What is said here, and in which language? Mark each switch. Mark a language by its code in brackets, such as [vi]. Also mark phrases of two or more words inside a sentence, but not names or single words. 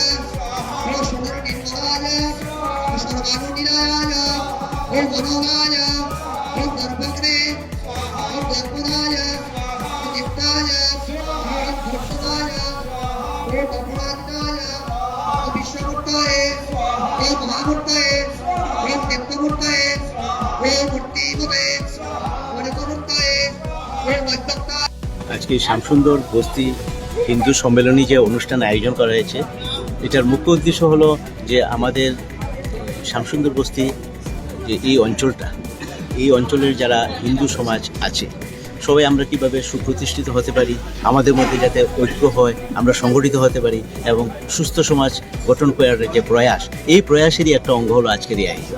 [sa] ओम सुंदरनिर्मलाय ओम सर्वानुनिलयाय ओम मनोगाय ओम दर्पग्ने ओम दर्पणाय ओम नित्याय ओम भक्ताय ओम अपराधिनाय ओम विश्वमूर्तये ओम महामूर्तये ओम नित्यमूर्तये ओम मूर्तिमते वरदमूर्तये ओम अद्भुताय। [bn] আজকে শ্যামসুন্দর বস্তি হিন্দু সম্মেলনী যে অনুষ্ঠান আয়োজন করা হয়েছে, এটার মুখ্য উদ্দেশ্য হলো যে আমাদের শ্যামসুন্দর বস্তি যে এই অঞ্চলটা, এই অঞ্চলের যারা হিন্দু সমাজ আছে সবাই আমরা কীভাবে সুপ্রতিষ্ঠিত হতে পারি, আমাদের মধ্যে যাতে ঐক্য হয়, আমরা সংগঠিত হতে পারি এবং সুস্থ সমাজ গঠন করার যে প্রয়াস, এই প্রয়াসেরই একটা অঙ্গ হলো আজকের এই আয়োজন।